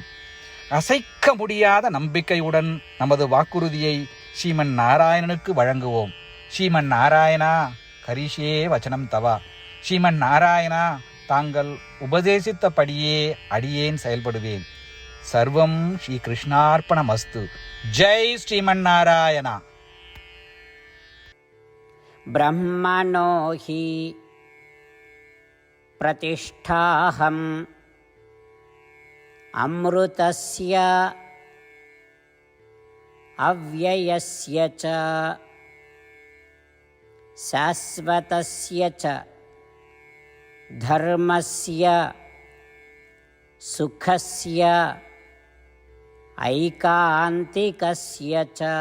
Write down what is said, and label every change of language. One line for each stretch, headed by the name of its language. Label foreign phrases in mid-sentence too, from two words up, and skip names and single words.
Tamil: அசைக்க முடியாத நம்பிக்கையுடன் நமது வாக்குறுதியை ஸ்ரீமன் நாராயணனுக்கு வழங்குவோம்.
Sanskrit: श्रीमन् नारायणा, करिष्ये वचनम् तव.
Tamil: ஸ்ரீமன் நாராயணா, தாங்கள் உபதேசித்தபடியே அடியேன் செயல்படுவேன்.
Sanskrit: सर्वम् श्री कृष्णार्पणमस्तु. जय श्रीमन् नारायणा. ब्रह्मणो हि प्रतिष्ठाहम् अमृतस्य अव्ययस्य च शाश्वतस्य च धर्मस्य सुखस्य ऐकान्तिकस्य च।